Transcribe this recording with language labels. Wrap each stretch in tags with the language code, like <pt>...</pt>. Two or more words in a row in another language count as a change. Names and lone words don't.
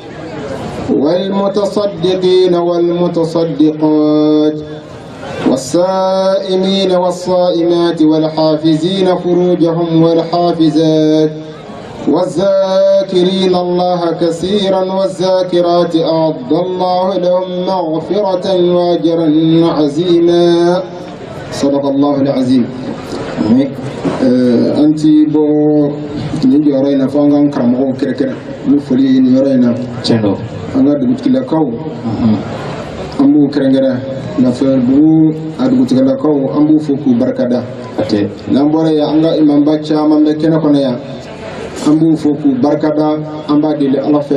<ar>والمتصدقين والمتصدقات والصائمين والصائمات والحافزين فروجهم والحافزات والذاكرين الله كثيرا والذاكرات أعد الله لهم مغفرة وأجرا عظيما صدق الله العظيم.</ar> <bm>anti bo ni yɔrɔ in na fo an k'an karamɔgɔw kɛrɛkɛrɛ ni foli ye nin yɔrɔ in na tiɲɛ don an ka dugutigilakaw an b'u kɛrɛnkɛrɛn Lafiyabugu a dugutigilakaw an b'u fo k'u barikada n'an bɔra yan an ka imamba caman bɛ kɛnɛ kɔnɔ yan an b'u fo k'u barikada an b'a deli Ala fɛ</bm>